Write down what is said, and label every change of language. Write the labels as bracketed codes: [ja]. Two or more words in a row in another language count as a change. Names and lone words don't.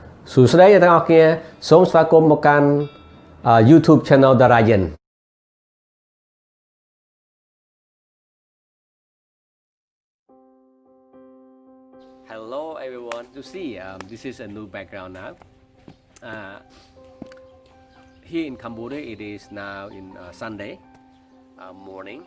[km] សួស្តីអ្នកទាំងអស់គ្នាសូមស្វាគមន៍មកកាន់ YouTube Channel Dara Yen. [en] Hello everyone. You see, this is a new background now. Here in Cambodia, it is now in Sunday morning.